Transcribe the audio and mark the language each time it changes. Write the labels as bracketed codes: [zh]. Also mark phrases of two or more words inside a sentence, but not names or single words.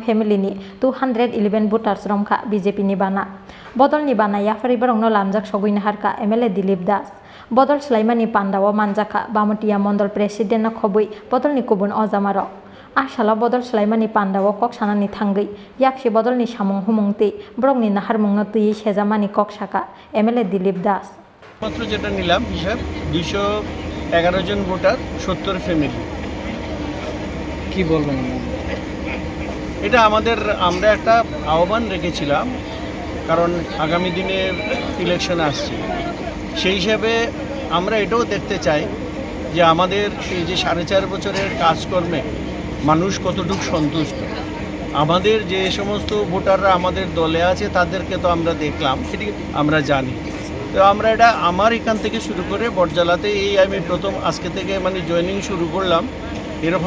[trp] Familyni 211 voters Romkha BJP ni Bana Bodol ni Bana Yakarwi Borongno Lamjak Shoguina Harka MLA Dilip Das Bodol Selaimani Pandawa Manjaka Bamutia Mondol President na Khobui Bodol ni Kubun Ozamaro Ashala Bodol Selaimani Pandawa Kok Sanani Thangai Yakshi Bodol ni Samung Humungti Brong ni Nahar Mungno Tui Shezamani Kok Shaka MLA Dilip Das [bn] মাত্র যেটা নিলাম হিসাব 211 জন ভোটার 70 ফ্যামিলি কি বলবেন এটা আমরা একটা আহ্বান রেখেছিলাম কারণ আগামী দিনে ইলেকশন আসছে সেই হিসাবে আমরা এটাও দেখতে চাই যে আমাদের এই যে 4.5 বছরের কাজকর্মে মানুষ কতটুকু সন্তুষ্ট আমাদের যে সমস্ত ভোটাররা আমাদের দলে আছে তাদেরকে তো আমরা দেখলাম সেটি আমরা জানি তো আমরা এটা আমার এখান থেকে শুরু করে বটজলাতে এই আমি প্রথম আজকে থেকে মানে জয়েনিং শুরু করলাম এরকম